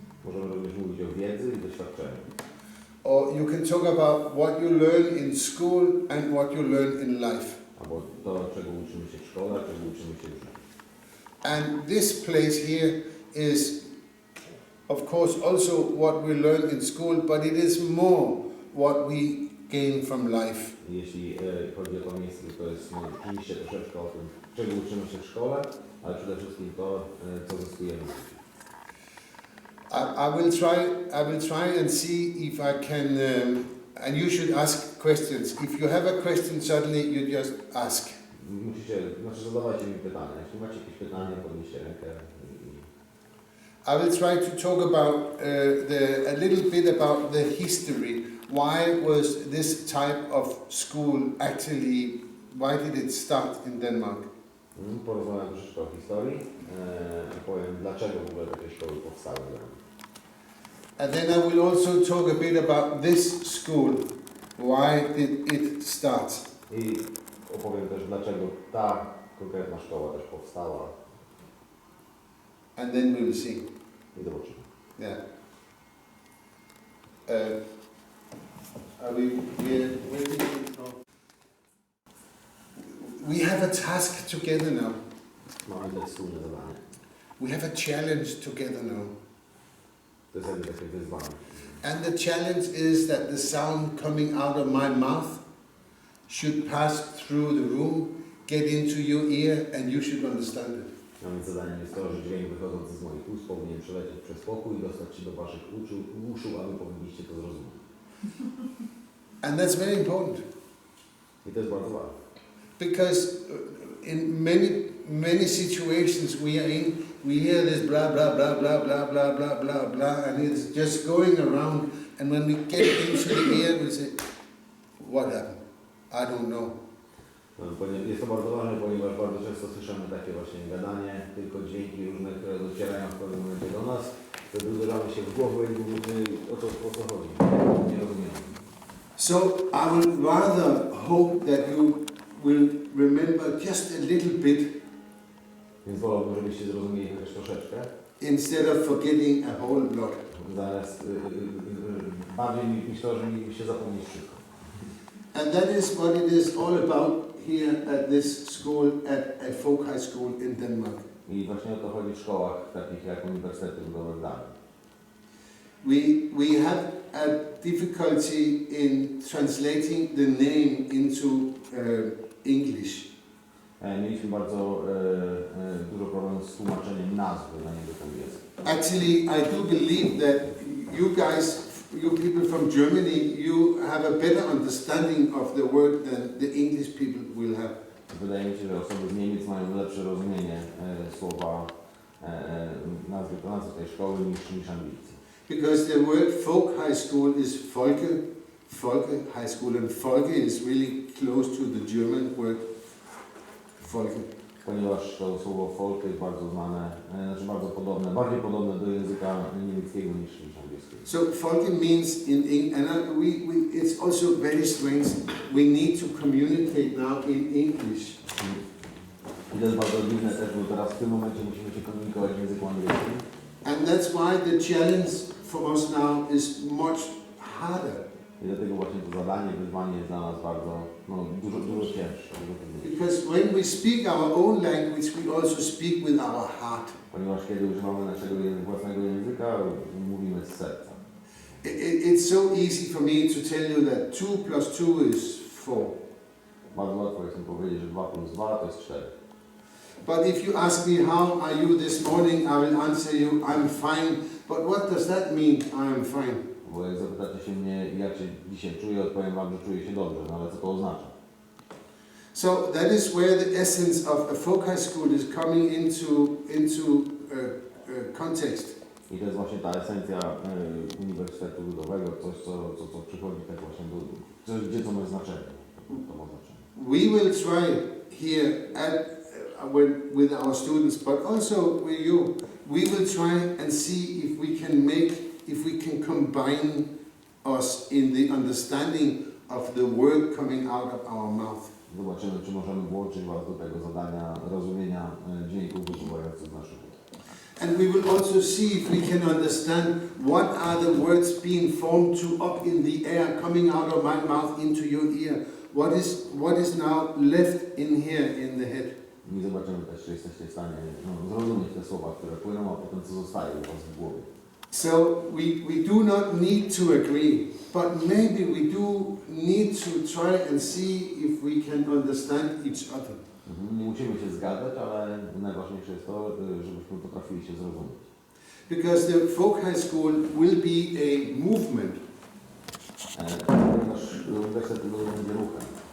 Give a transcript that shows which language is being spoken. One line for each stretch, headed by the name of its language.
Polish: Możemy również mówić o wiedzy i doświadczeniu.
English: Or you can talk about what you learn in school and what you learn in life.
Polish: Albo to, czego uczymy się w szkole, czego uczymy się w życiu.
English: And this place here is, of course, also what we learn in school, but it is more what we gain from life.
Polish: Jeśli chodzi o to miejsce, to jest oczywiście troszeczkę o tym, czego uczymy się w szkole, ale przede wszystkim to, co zyskujemy w życiu.
English: I will try and see if I can, and you should ask questions. If you have a question, suddenly you just ask.
Polish: Zadawajcie mi pytania. Jeśli macie jakieś pytania, podnieście rękę.
English: I will try to talk about a little bit about the history. Why was this type of school actually? Why did it start in Denmark?
Polish: Porozmawiam troszeczkę o historii. Powiem, dlaczego w ogóle takie szkoły powstały.
English: And then I will also talk a bit about this school. Why did it start?
Polish: I opowiem też, dlaczego ta konkretna szkoła też powstała.
English: And then we will see.
Polish: I zobaczymy.
English: Yeah. Are we ready? We have a task together now.
Polish: Mamy też wspólne zadanie.
English: We have a challenge together now.
Polish: To jest jakby takie wyzwanie.
English: And the challenge is that the sound coming out of my mouth should pass through the room, get into your ear, and you should understand it.
Polish: Mamy zadanie jest to, że dźwięk wychodzący z moich ust powinien przelecieć przez pokój i dostać się do waszych uszu, a wy powinniście to zrozumieć.
English: And that's very important.
Polish: I to jest bardzo ważne.
English: Because in many situations we are in, we hear this blah blah blah blah blah blah blah blah blah, and it's just going around. And when we get into the ear, we say, "What happened? I don't know."
Polish: Jest to bardzo ważne, ponieważ bardzo często słyszymy takie właśnie gadanie, tylko dźwięki różne, które docierają w pewnym momencie do nas, wtedy uderzamy się w głowę i mówimy, o co chodzi. Nie rozumiemy.
English: So I would rather hope that you will remember just a little bit.
Polish: Więc wolałbym, żebyście zrozumieli chociaż troszeczkę.
English: Instead of forgetting a whole lot.
Polish: Zamiast bardziej niż to, że mielibyście zapomnieć wszystko.
English: And that is what it is all about here at this school, at Folk High School in Denmark.
Polish: I właśnie o to chodzi w szkołach takich jak Uniwersytetu Ludowego w Danii.
English: We have a difficulty in translating the name into English.
Polish: Mieliśmy bardzo dużo problemów z tłumaczeniem nazwy na niego po angielsku.
English: Actually, I do believe that you guys, you people from Germany, you have a better understanding of the word than the English people will have.
Polish: Wydaje mi się, że osoby z Niemiec mają lepsze rozumienie słowa nazwy tej szkoły niż Anglicy.
English: Because the word folk high school is Folke high school, and Folke is really close to the German word Folke.
Polish: Ponieważ to słowo folk jest bardzo znane, znaczy bardzo podobne, bardziej podobne do języka niemieckiego niż angielskiego.
English: So Folke means it's also very strange. We need to communicate now in English.
Polish: I to jest bardzo dziwne też, bo teraz w tym momencie musimy się komunikować w języku angielskim.
English: And that's why the challenge for us now is much harder.
Polish: I dlatego właśnie to zadanie, wyzwanie jest dla nas bardzo, dużo cięższe.
English: Because when we speak our own language, we also speak with our heart.
Polish: Ponieważ kiedy używamy naszego własnego języka, mówimy z serca.
English: It's so easy for me to tell you that 2 plus 2 is 4.
Polish: Bardzo łatwo jest mi powiedzieć, że 2 plus 2 to jest 4.
English: But if you ask me how are you this morning, I will answer you, I'm fine. But what does that mean, I am fine?
Polish: Bo jak zapytacie się mnie, jak się dzisiaj czuję, odpowiem wam, że czuję się dobrze, no ale co to oznacza?
English: So that is where the essence of a folk high school is coming into context.
Polish: I to jest właśnie ta esencja Uniwersytetu Ludowego, coś co przychodzi tak właśnie do, coś gdzie to ma znaczenie. To ma znaczenie.
English: We will try here with our students, but also with you. We will try and see if we can combine us in the understanding of the word coming out of our mouth.
Polish: Zobaczymy, czy możemy włączyć Was do tego zadania rozumienia dźwięków wypływających z naszych ust.
English: And we will also see if we can understand what are the words being formed up in the air, coming out of my mouth into your ear. What is now left in here in the head.
Polish: I zobaczymy też, czy jesteście w stanie zrozumieć te słowa, które płyną, a potem co zostaje u Was w głowie.
English: So we do not need to agree, but maybe we do need to try and see if we can understand each other.
Polish: Nie musimy się zgadzać, ale najważniejsze jest to, żebyśmy potrafili się zrozumieć.
English: Because the folk high school will be a movement.
Polish: Nasz uniwersytet będzie ruchem.